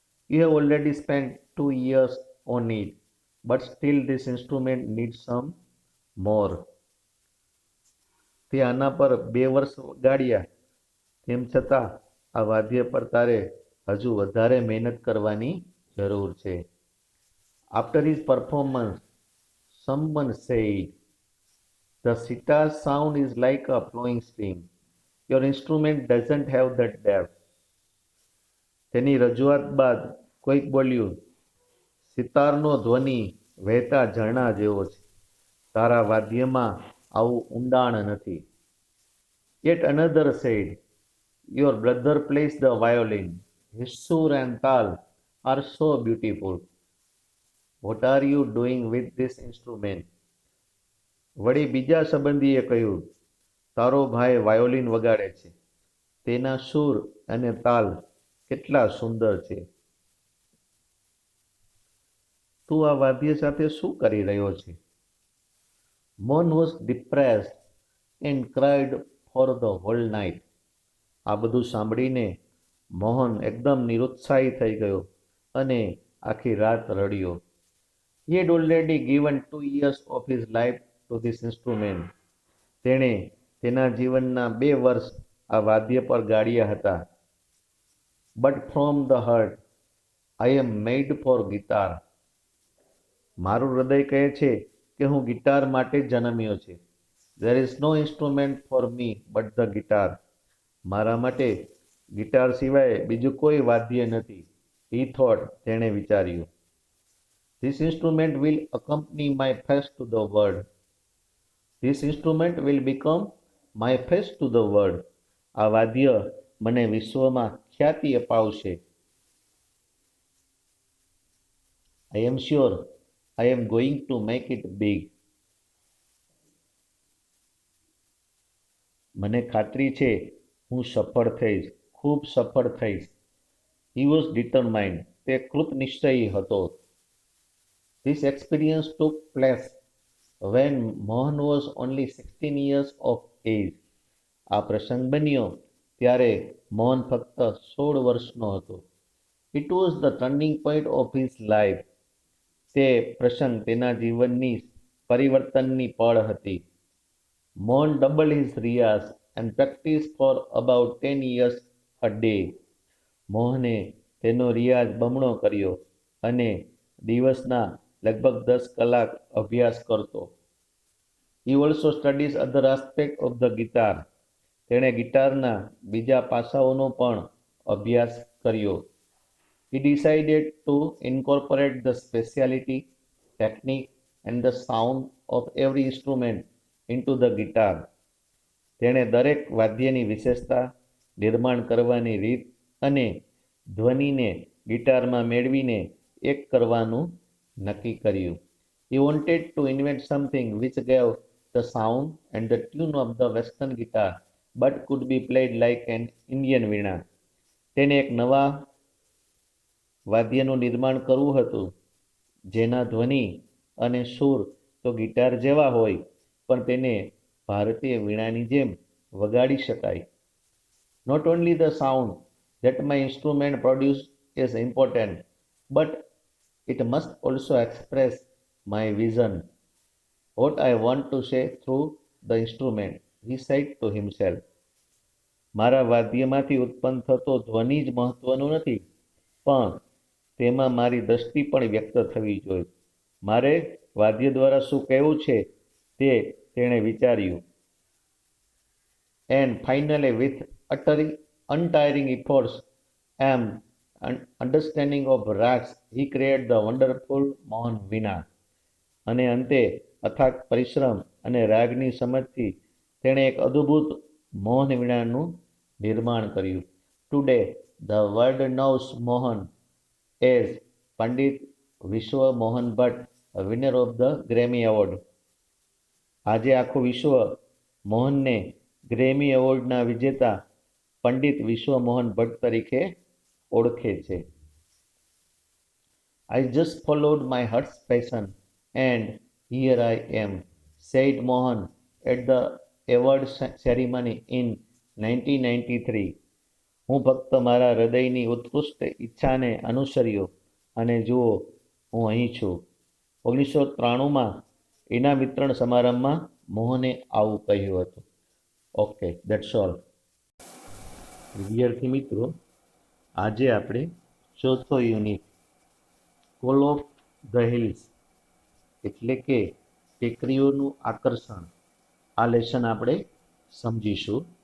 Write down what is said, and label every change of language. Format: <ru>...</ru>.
<en>You have already spent 2 years on it, but still this instrument needs some more.</en> <gu>તે આના પર 2 વર્ષ વગાડ્યા, તેમ છતાં આ વાદ્ય પર તારે હજુ વધારે મહેનત કરવાની જરૂર છે.</gu> <en>After his performance, someone said, "The sitar's sound is like a flowing stream. Your instrument doesn't have that depth."</en> <gu>તેની રજૂઆત બાદ કોઈક બોલ્યું, સિતારનો ધ્વનિ વહેતા ઝરણા જેવો છે. તારા વાદ્યમાં આવું ઊંડાણ નથી.</gu> <en>Yet another said, "Your brother plays the violin. His sur and tal are so beautiful. What are you doing with this instrument?"</en> <gu>વળી બીજા સંબંધીએ કહ્યું, તારો ભાઈ વાયોલિન વગાડે છે. તેના સૂર અને તાલ કેટલા સુંદર છે. તું આ વાદ્ય સાથે શું કરી રહ્યો છે?</gu> <en>Mohan was depressed and cried for the whole night.</en> <gu>આ બધું સાંભળીને મોહન એકદમ નિરુત્સાહી થઈ ગયો અને આખી રાત રડ્યો.</gu> <en>He had already given 2 years of his life to this instrument.</en> <gu>તેણે તેના જીવનના 2 વર્ષ આ વાદ્ય પર ગાળ્યા હતા.</gu> <en>But from the heart, I am made for guitar.</en> <gu>મારું હૃદય કહે છે કે હું ગિટાર માટે જન્મ્યો છે.</gu> <en>There is no instrument for me but the guitar.</en> <gu>મારા માટે ગિટાર સિવાય બીજું કોઈ વાદ્ય નથી.</gu> <en>He thought,</en> <gu>તેણે વિચાર્યું.</gu> <en>This instrument will accompany my face to the world. This instrument will become my face to the world.</en> <gu>આ વાદ્ય મને વિશ્વમાં ખ્યાતિ અપાવશે.</gu> <en>I am sure I am going to make it big.</en> <gu>મને ખાતરી છે હું સફળ થઈશ, ખૂબ સફળ થઈશ.</gu> <en>He was determined.</en> <gu>તે કૃત નિશ્ચયી હતો.</gu> <en>This experience took place when Mohan was only 16 years of age.</en> <gu>આ પ્રસંગ બન્યો ત્યારે મોહન ફક્ત 16 વર્ષનો હતો.</gu> <en>It was the turning point of his life.</en> <gu>તે પ્રસંગ તેના જીવનની પરિવર્તનની પળ હતી.</gu> <en>Mohan doubled his riyaz and practiced for about 10 years a day.</en> <gu>મોહને તેનો રિયાઝ બમણો કર્યો અને દિવસના લગભગ 10 કલાક અભ્યાસ કરતો.</gu> <en>He also studies other aspects of the guitar.</en> <gu>તેણે ગિટારના બીજા પાસાઓનો પણ અભ્યાસ કર્યો.</gu> <en>He decided to incorporate the speciality, technique and the sound of every instrument into the guitar.</en> <gu>તેણે દરેક વાદ્યની વિશેષતા, નિર્માણ કરવાની રીત અને ધ્વનિને ગિટારમાં મેળવીને એક કરવાનું નક્કી કર્યું.</gu> <en>He wanted to invent something which gave the sound and the tune of the western guitar but could be played like an Indian veena.</en> <gu>તેને એક નવા વાદ્યનું નિર્માણ કરવું હતું જેના ધ્વનિ અને સૂર તો ગિટાર જેવા હોય પણ તેને ભારતીય વીણાની જેમ વગાડી શકાય.</gu> <en>Not only the sound that my instrument produces is important, but it must also express my vision, what I want to say through the instrument, he said to himself.</en> <gu>મારા વાદ્યમાંથી ઉત્પન્ન થતો ધ્વનિ જ મહત્વનો નથી, પણ તેમાં મારી દ્રષ્ટિ પણ વ્યક્ત થવી જોઈએ. મારે વાદ્ય દ્વારા શું કહેવું છે તે તેણે વિચાર્યું.</gu> <en>And finally, with untiring efforts and understanding of rags, he created the wonderful Mohan Veena.</en> <gu>અને અંતે અથાગ પરિશ્રમ અને રાગની સમજથી તેણે એક અદ્ભુત મોહન વીણાનું નિર્માણ કર્યું.</gu> <en>Today the world knows Mohan as Pandit Vishwa Mohan Bhatt, winner of the Grammy award.</en> <gu>આજે આખું વિશ્વ મોહનને ગ્રેમી એવોર્ડના વિજેતા પંડિત વિશ્વ મોહન ભટ્ટ તરીકે ઓળખે છે.</gu> <en>I just followed my heart's passion and here I am, said Mohan at the award ceremony in 1993.</en> <gu>હું ફક્ત મારા હૃદયની ઉત્કૃષ્ટ ઈચ્છાને અનુસર્યો અને જુઓ હું અહીં છું. 1993માં ઇનામ વિતરણ સમારંભમાં મોહને આવું કહ્યું હતું.</gu> <en>Okay, that's all.</en> <gu>વિદ્યાર્થી મિત્રો, આજે આપણે ચોથો unit call of the hills એટલે કે ટેકરીઓનું આકર્ષણ, આ લેસન આપણે સમજીશું.</gu>